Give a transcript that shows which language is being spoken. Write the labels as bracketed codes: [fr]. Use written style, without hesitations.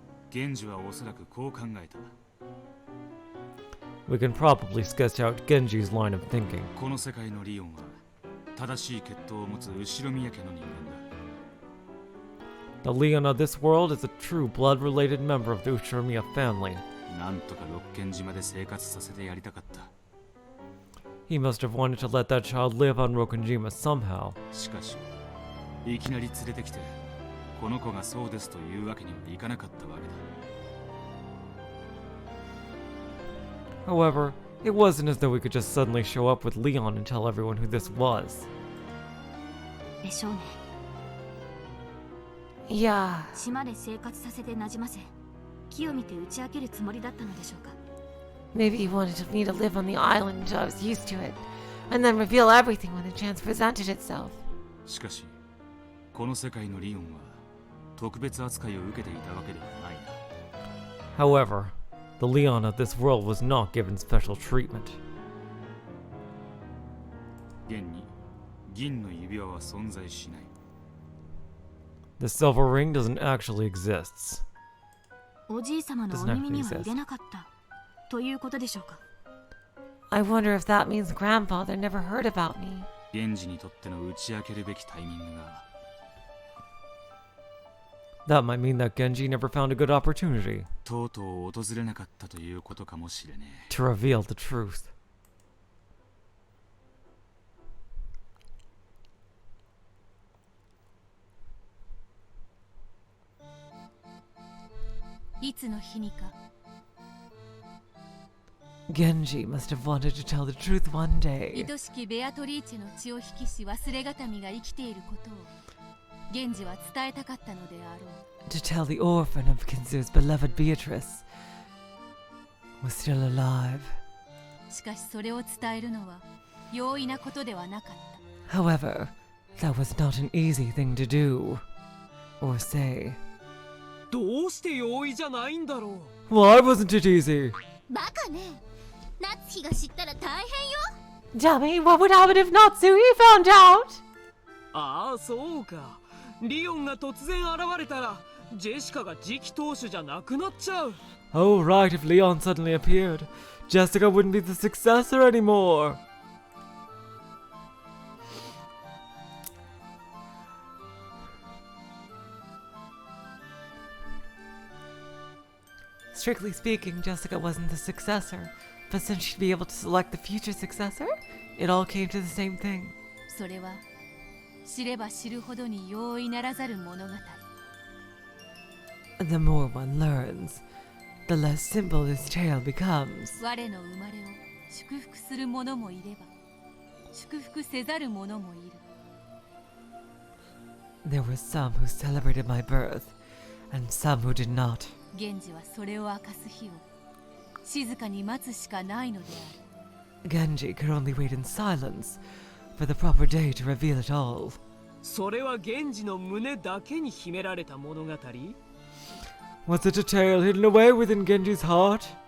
[ja] 源氏はおそらくこう考えた。 [en] We can probably sketch out Genji's line of thinking. [ja] この世界のリオンは正しい血統を持つ後宮家の人間だ。 [en] The Leon of this world is a true blood-related member of the Uchinomiya family. [ja] なんとか六軒島で生活させてやりたかった。 [en] He must have wanted to let that child live on Rokunjima somehow. [ja] しかし、いきなり連れてきて、この子がそうですというわけにはいかなかったわけだ。 [en] However, it wasn't as though we could just suddenly show up with Leon and tell everyone who this was. [ja] でしょうね。 [en] Yeah. [ja] 島で生活させてなじませ、木を見て打ち明けるつもりだったのでしょうか。 [en] Maybe he wanted me to live on the island until I was used to it, and then reveal everything when the chance presented itself. [ja] しかし、この世界のリオンは特別扱いを受けていたわけではないな。 [en] However, the Leon of this world was not given special treatment. [ja] 現に銀の指輪は存在しない。 [en] The silver ring doesn't actually exist. [ja] おじい様のお耳には入れなかったということでしょうか。 [en] I wonder if that means grandfather never heard about me. [ja] 源氏にとっての打ち明けるべきタイミングが。 [en] That might mean that Genji never found a good opportunity [ja] とうとう訪れなかったということかもしれねえ。 [en] to reveal the truth. [ja] いつの日にか。 [en] Genji must have wanted to tell the truth one day. [ja] 愛しきベアトリーチェの血を引きし忘れがたみが生きていることを源氏は伝えたかったのであろう。 [en] To tell the orphan of Kinzu's beloved Beatrice was still alive. [ja] しかしそれを伝えるのは容易なことではなかった。 [en] However, that was not an easy thing to do or say. [ja] どうして容易じゃないんだろう。 [en] Why wasn't it easy? [ja] バカね。夏日が知ったら大変よ。 [en] Dummy, what would happen if Natsuhi found out? [ja] ああ、そうか。リオンが突然現れたらジェシカが次期当主じゃなくなっちゃう。 [en] Oh, right, if Leon suddenly appeared, Jessica wouldn't be the successor anymore. Strictly speaking, Jessica wasn't the successor, but since she'd be able to select the future successor, it all came to the same thing. [ja] それは知れば知るほどに容易ならざる物語。 [en] The more one learns, the less simple this tale becomes. [ja] 我の生まれを祝福する者もいれば祝福せざる者もいる。 [en] There were some who celebrated my birth, and some who did not. [ja] 源氏はそれを明かす日を静かに待つしかないのである。 [en] Genji could only wait in silence for the proper day to reveal it all. [ja] それは源氏の胸だけに秘められた物語。 [en] Was it a tale hidden away within Genji's heart?